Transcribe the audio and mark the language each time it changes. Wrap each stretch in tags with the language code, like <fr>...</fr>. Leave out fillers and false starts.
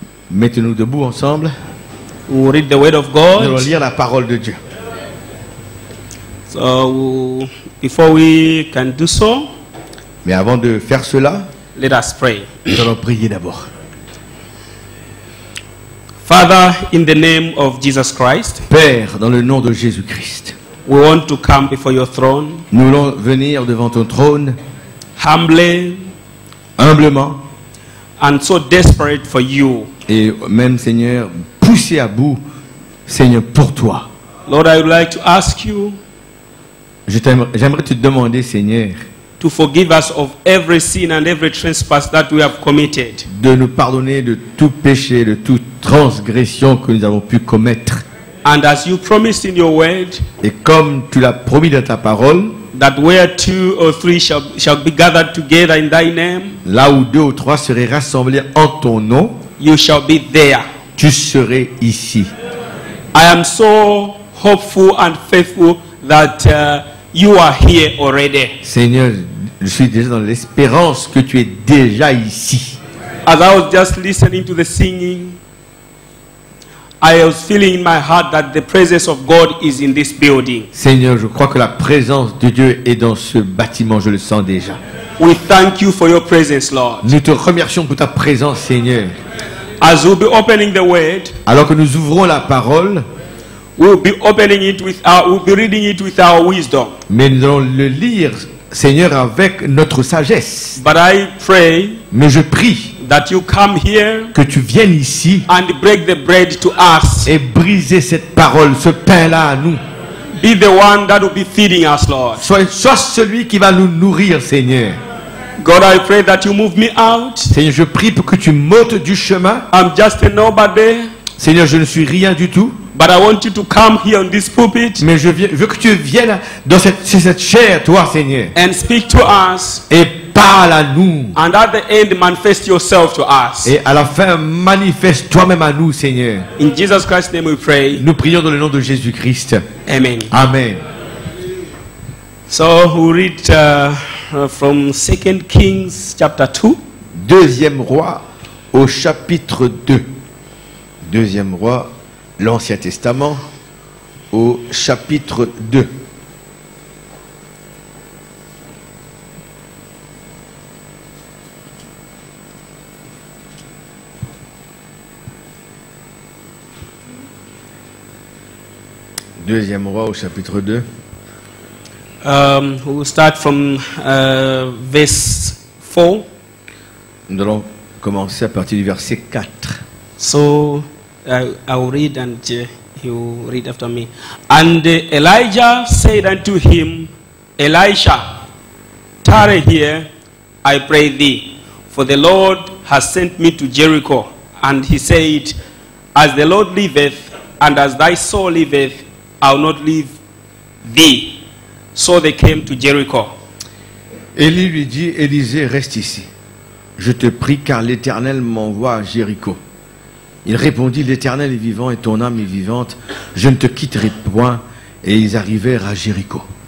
<fr>mettons-nous debout ensemble.</fr> <en>We'll read the word of</en> <fr>Nous allons</fr> <en>God.</en> <fr>lire la parole de Dieu.</fr> <en>So before we can do so,</en> <fr>Mais avant de faire cela,</fr> <en>let us pray.</en> <fr>nous allons prier d'abord.</fr> <en>Father, in the name of Jesus Christ,</en> <fr>Père, dans le nom de Jésus-Christ,</fr> <en>we want to come before your throne</en> <fr>nous voulons venir devant ton trône</fr> <en>humbly</en> <fr>humblement</fr> <en>and so desperate for you.</en> <fr>et même, Seigneur, poussé à bout, Seigneur, pour toi.</fr> <en>Lord, I would like to ask you</en> <fr>J'aimerais te demander, Seigneur,</fr> <en>to forgive us of every sin and every trespass that we have committed.</en> <fr>De nous pardonner de tout péché, de toute transgression que nous avons pu commettre.</fr> <en>And as you promised in your word,</en> <fr>Et comme tu l'as promis dans ta parole,</fr> <en>that where 2 or 3 shall be gathered together in thy name,</en> <fr>là où 2 ou 3 seraient rassemblés en ton nom,</fr> <en>you shall be there.</en> <fr>tu serais ici.</fr> <en>I am so hopeful and faithful that you are here already.</en> <fr>Seigneur, je suis déjà dans l'espérance que tu es déjà ici.</fr> <en>As I was just listening to the singing, I was feeling in my heart that the presence of God is in this building.</en> <fr>Seigneur, je crois que la présence de Dieu est dans ce bâtiment, je le sens déjà.</fr> <en>We thank you for your presence, Lord.</en> <fr>Nous te remercions pour ta présence, Seigneur.</fr> <en>As we'll be opening the word,</en> <fr>Alors que nous ouvrons la parole,</fr> <en>we'll be reading it with our wisdom.</en> <fr>mais nous allons le lire, Seigneur, avec notre sagesse.</fr> <en>But I pray</en> <fr>Mais je prie</fr> <en>that you come here</en> <fr>que tu viennes ici</fr> <en>and break the bread to us.</en> <fr>et briser cette parole, ce pain-là à nous.</fr> <en>Be the one that will be feeding us, Lord.</en> <fr>Sois celui qui va nous nourrir, Seigneur.</fr> <en>God, I pray that you move me out.</en> <fr>Seigneur, je prie pour que tu m'ôtes du chemin.</fr> <en>I'm just a nobody,</en> <fr>Seigneur, je ne suis rien du tout.</fr> <en>but I want you to come here on this pulpit</en> <fr>Mais je veux que tu viennes dans cette chair, toi, Seigneur.</fr> <en>and speak to us,</en> <fr>Et parle à nous.</fr> <en>and at the end manifest yourself to us.</en> <fr>Et à la fin, manifeste toi-même à nous, Seigneur.</fr> <en>In Jesus Christ's name we pray.</en> <fr>Nous prions dans le nom de Jésus-Christ. Amen. Amen.</fr> <en>So we read from 2 Kings chapter 2.</en> <fr>Deuxième roi au chapitre 2. Deuxième roi, l'Ancien Testament, au chapitre 2. Deuxième roi au chapitre 2.</fr> <en>We'll start from verse 4.</en> <fr>Nous allons commencer à partir du verset 4.</fr> <en>So I'll read and he will read after me. And Elijah said unto him, Elisha, tarry here, I pray thee, for the Lord has sent me to Jericho. And he said, as the Lord liveth, and as thy soul liveth, I will not leave thee. So they came to Jericho.</en> <fr>Élie lui dit, Élisée, reste ici. Je te prie, car l'Éternel m'envoie à Jéricho. Il répondit, l'Éternel est vivant et ton âme est vivante. Je ne te quitterai point. Et ils arrivèrent à Jéricho.</fr>